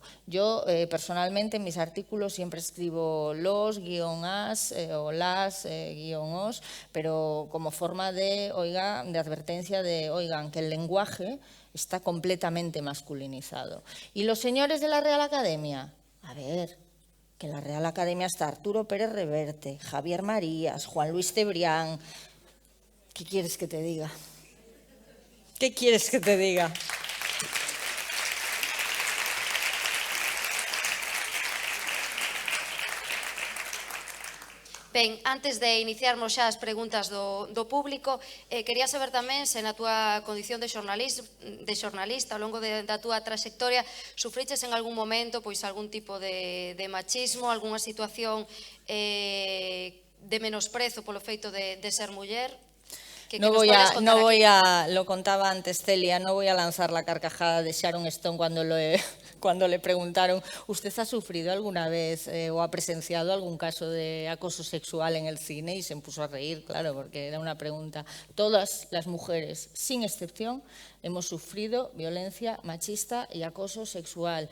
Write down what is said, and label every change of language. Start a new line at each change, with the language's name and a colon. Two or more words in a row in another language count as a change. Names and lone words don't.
Spanish: Yo personalmente en mis artículos siempre escribo los, -as o las, -os, pero como forma de advertencia de, oigan, que el lenguaje está completamente masculinizado. ¿Y los señores de la Real Academia? A ver, que en la Real Academia está Arturo Pérez Reverte, Javier Marías, Juan Luis Cebrián. ¿Qué quieres que te diga? ¿Qué quieres que te diga?
Galician: Ben, antes de iniciarmos xa as preguntas do público, quería saber tamén se na túa condición de xornalista ao longo da túa trayectoria sufriches en algún momento pois algún tipo de machismo, algunha situación de menosprezo polo feito de ser muller.
Spanish: Lo contaba antes Celia, no voy a lanzar la carcajada de Sharon Stone cuando le preguntaron, ¿usted ha sufrido alguna vez o ha presenciado algún caso de acoso sexual en el cine? Y se puso a reír, claro, porque era una pregunta. Todas las mujeres, sin excepción, hemos sufrido violencia machista y acoso sexual.